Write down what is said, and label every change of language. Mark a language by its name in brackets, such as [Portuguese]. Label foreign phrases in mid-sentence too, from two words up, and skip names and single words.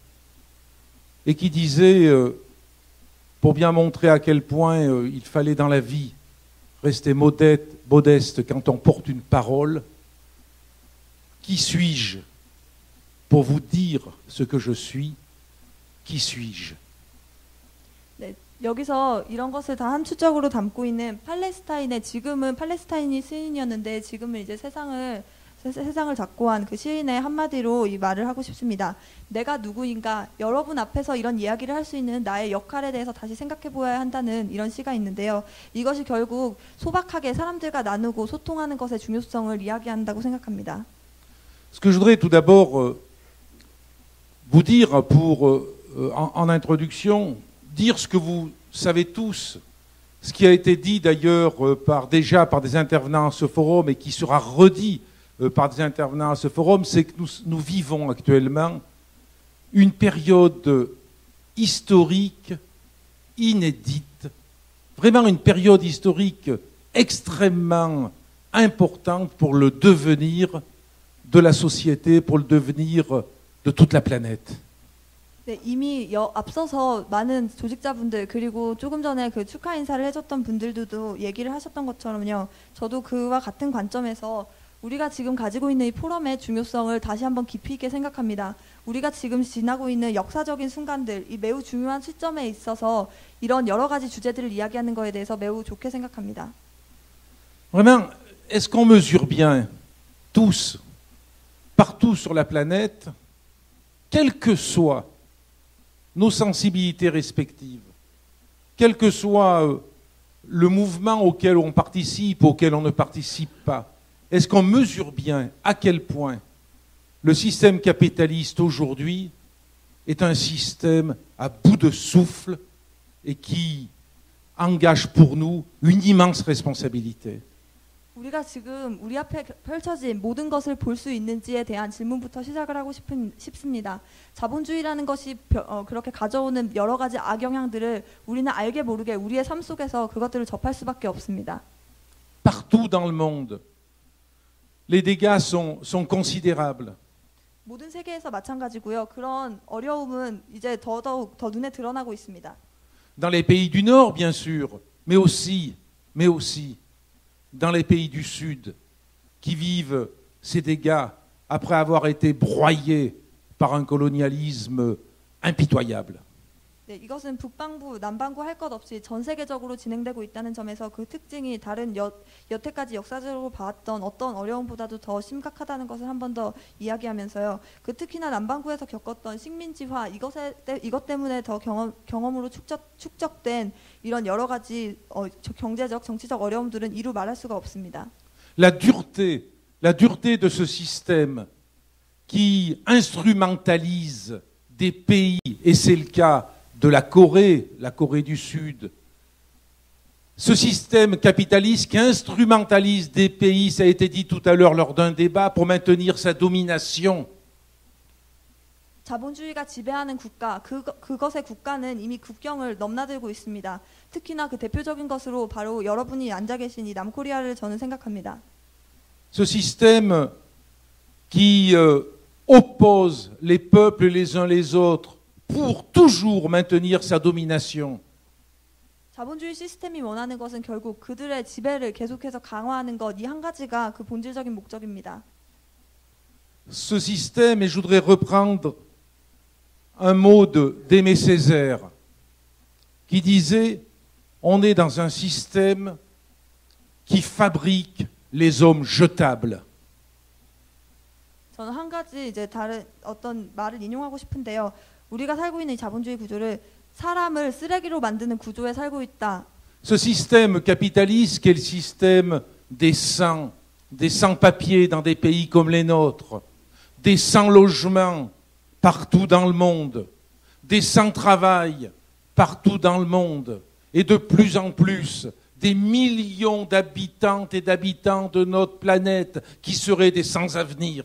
[French] et qui disait, pour bien montrer à quel point il fallait dans la vie rester modeste quand on porte une parole, qui suis-je pour vous dire ce que je suis? Qui suis-je? [Korean] 네, 여기서 이런 것을 다 함축적으로 담고 있는 팔레스타인의 지금은 팔레스타인이 시인이었는데 지금은 이제 세상을 잡고 한 그 시인의 한마디로 이 말을 하고 싶습니다. 내가 누구인가? 여러분 앞에서 이런 이야기를 할 수 있는 나의 역할에 대해서 다시 생각해 보아야 한다는 이런 시가 있는데요. 이것이 결국 소박하게 사람들과 나누고 소통하는 것의 중요성을 이야기한다고 생각합니다. [French] Ce que je voudrais tout d'abord vous dire en introduction, dire ce que vous savez tous, ce qui a été dit d'ailleurs déjà par des intervenants à ce forum et qui sera redit par des intervenants à ce forum, c'est que nous vivons actuellement une période historique inédite, vraiment une période historique extrêmement importante pour le devenir de la société, pour le devenir de toute la planète. [Korean] 네, 이미 앞서서 많은 조직자분들 그리고 조금 전에 그 축하 인사를 해줬던 분들도 얘기를 하셨던 것처럼요. 저도 그와 같은 관점에서 우리가 지금 가지고 있는 이 포럼의 중요성을 다시 한번 깊이 있게 생각합니다. 우리가 지금 지나고 있는 역사적인 순간들, 이 매우 중요한 시점에 있어서 이런 여러 가지 주제들을 이야기하는 것에 대해서 매우 좋게 생각합니다. [French] Vraiment, est-ce qu'on mesure bien, tous, partout sur la planète, quelles que soient nos sensibilités respectives, quel que soit le mouvement auquel on participe, auquel on ne participe pas, est-ce qu'on mesure bien à quel point le système capitaliste aujourd'hui est un système à bout de souffle et qui engage pour nous une immense responsabilité? [Korean] 우리가 지금 우리 앞에 펼쳐진 모든 것을 볼 수 있는지에 대한 질문부터 시작을 하고 싶습니다. 자본주의라는 것이 그렇게 가져오는 여러 가지 악영향들을 우리는 알게 모르게 우리의 삶 속에서 그것들을 접할 수밖에 없습니다. [French] Partout dans le monde, les dégâts sont considérables. [Korean] 모든 세계에서 마찬가지고요. 그런 어려움은 이제 더더욱 더 눈에 드러나고 있습니다. [French] Dans les pays du Nord, bien sûr, mais aussi dans les pays du Sud, qui vivent ces dégâts après avoir été broyés par un colonialisme impitoyable. [Korean] 네, 이것은 북반구, 남반구 할 것 없이 전 세계적으로 진행되고 있다는 점에서 그 특징이 다른 여태까지 역사적으로 봐왔던 어떤 어려움보다도 더 심각하다는 것을 한 번 더 이야기하면서요. 그 특히나 남반구에서 겪었던 식민지화 이것 때문에 더 경험으로 축적된 이런 여러 가지 경제적, 정치적 어려움들은 이루 말할 수가 없습니다. [French] La dureté de ce système qui instrumentalise des pays, et c'est le cas de la Corée du Sud. Ce système capitaliste qui instrumentalise des pays, ça a été dit tout à l'heure lors d'un débat, pour maintenir sa domination. [Korean] 자본주의가 지배하는 국가, 그것의 국가는 이미 국경을 넘나들고 있습니다. 특히나 그 대표적인 것으로 바로 여러분이 앉아 계신 이 남코리아를 저는 생각합니다. [French] Ce système qui oppose les peuples les uns les autres pour toujours maintenir sa domination. [Korean] 자본주의 시스템이 원하는 것은 결국 그들의 지배를 계속해서 강화하는 것, 이 한 가지가 그 본질적인 목적입니다. [French] Ce système, et je voudrais reprendre un mot d'Aimé Césaire, qui disait « On est dans un système qui fabrique les hommes jetables ». [Korean] 저는 한 가지 이제 다른 어떤 말을 인용하고 싶은데요. 우리가 살고 있는 이 자본주의 구조를 사람을 쓰레기로 만드는 구조에 살고 있다. [French] Ce système capitaliste qui est le système des sans-papiers dans des pays comme les nôtres, des sans-logements partout dans le monde, des sans-travail partout dans le monde, et de plus en plus des millions d'habitantes et d'habitants de notre planète qui seraient des sans-avenir.